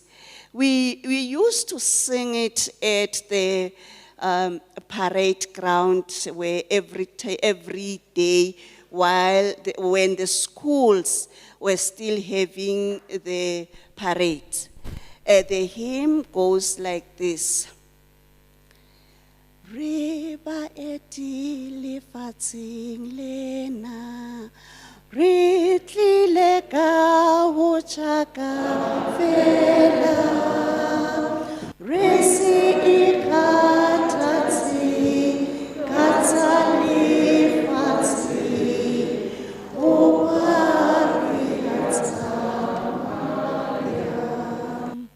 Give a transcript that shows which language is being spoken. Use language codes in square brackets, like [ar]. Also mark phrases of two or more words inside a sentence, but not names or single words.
[en] We used to sing it at the parade ground, where every day, when the schools were still having the parade. The hymn goes like this. [st] Riba eti lefatsing lena, re tlile ka ho tjaka fela, re se ikgathatse ka tsa lefatshe, ho ba re tsamaya.